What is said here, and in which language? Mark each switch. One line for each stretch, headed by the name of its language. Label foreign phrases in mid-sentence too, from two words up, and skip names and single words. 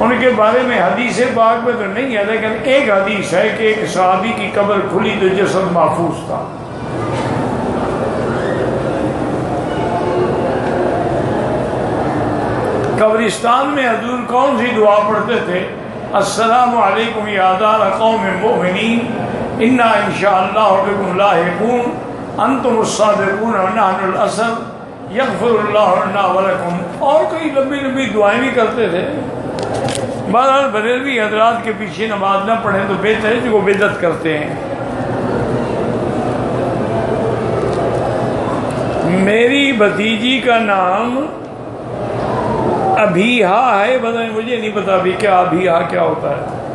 Urdu: ان کے بارے میں حدیث پاک میں تو نہیں ہے، لیکن ایک حدیث ہے کہ ایک صحابی کی قبر کھلی تو جسد محفوظ تھا. قبرستان میں حضور کون سی دعا پڑھتے تھے?
Arabic: السلام عليكم يا دار قوم مؤمنين إنا إن شاء الله بكم لاحقون أنتم الصادقون ونحن الأسد يغفر الله لنا ولكم.
Urdu: اور کئی لمبی لمبی دعائیں بھی کرتے تھے۔ بہرحال بریلوی حضرات کے پیچھے نماز نہ پڑھیں تو بہتر ہے، جو بدعت کرتے ہیں. میری بھتیجی کا نام ابیحہ ہے، بتائیں، مجھے نہیں پتا ابھی کیا ابیحہ کیا ہوتا ہے.